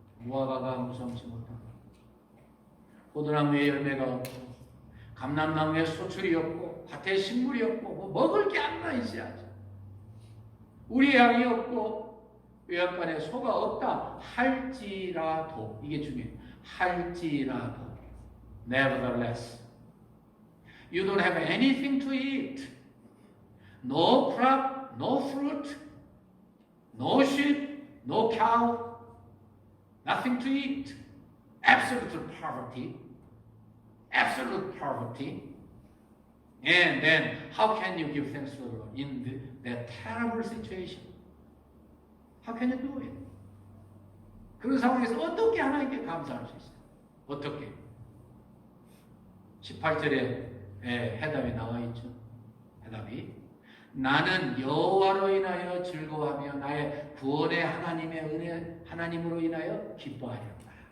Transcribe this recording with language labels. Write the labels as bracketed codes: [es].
[ko] 무화과가 무성치 못하고 포도나무에 열매가 없고 감람나무에 소출이 없고 밭에 식물이 없고 뭐 먹을 게 아무나 있어야지. 우리 양이 없고 외양간에 소가 없다 할지라도 이게 중요해요. 할지라도 [en] nevertheless you don't have anything to eat. No crop, no fruit, no sheep, no cow, nothing to eat, absolute poverty, absolute poverty. And then how can you give thanks to the Lord in that terrible situation? How can you do it? [ko] 그런 상황에서 어떻게 하나님께 감사할 수 있어요? 어떻게? 18절에 해답이 나와 있죠. 해답이 나는 여호와로 인하여 즐거워하며 나의 구원의 하나님의 은혜 하나님으로 인하여 기뻐하리로다.